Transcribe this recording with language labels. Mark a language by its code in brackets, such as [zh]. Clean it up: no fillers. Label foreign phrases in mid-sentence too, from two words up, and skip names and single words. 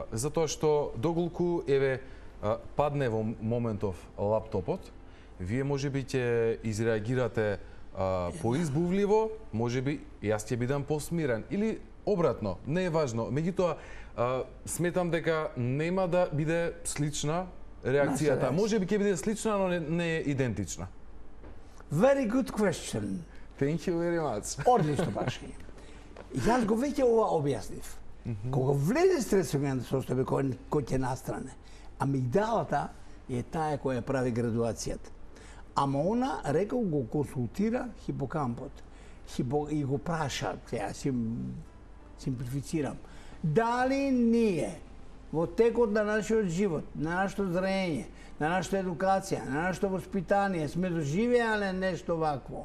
[mk] Затоа што доколку падне во моментов лаптопот, вие можеби ќе изреагирате поизбувливо, можеби јас ќе бидам посмирен или обратно, не е важно. Меѓутоа сметам дека нема да биде слична реакцијата. Можеби ќе биде слична, но не е идентична. [en] Very good question. Thank you very much. [mk] Одлично прашање. Јас го веќе ова објаснив. Кога влезе стресогената состојба кој ќе настране, амигдалата е таа која прави градуацијата. Ама она, рекол, го консултира хипокампот. И го праша, сега симплифицирам, дали ние во текот на нашиот живот, на нашето зрење, на нашата едукација, на нашето воспитание сме доживеале нешто вакво.